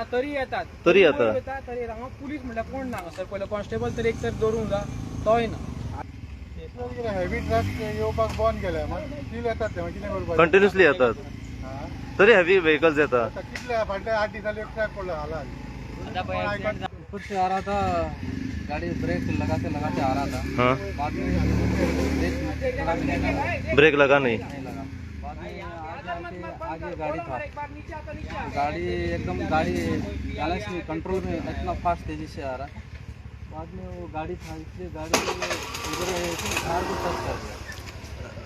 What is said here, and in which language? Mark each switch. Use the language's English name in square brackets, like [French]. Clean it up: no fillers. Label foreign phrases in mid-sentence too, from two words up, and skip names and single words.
[Konkani] तरी येतात तरी येता तरी हांगा पुलीस म्हणल्यार कोण ना हांगासर पयलो कॉन्स्टेबल तरी एक तर दवरूंक जाय तोय ना [English] heavy truck [Konkani] येवपाक बंद केल्या स्टील येतात ते कितें करपाक कंटिन्युअसली येतात तरी [English] heavy vehicles [Konkani] येता कितले फाटले 8 दिसांनी एक ट्रक पडलो हालात [Hindi] कुछ आ रहा था गाड़ी ब्रेक लगाते लगाते आ रहा था हाँ बाद में ब्रेक लगा नहीं बाद में आगे गाड़ी था गाड़ी एकदम गाड़ी बैलेंस में कंट्रोल में इतना फास्ट तेजी से आ रहा बाद में वो गाड़ी था इसलिए गाड़ी उधर कार को टच कर दिया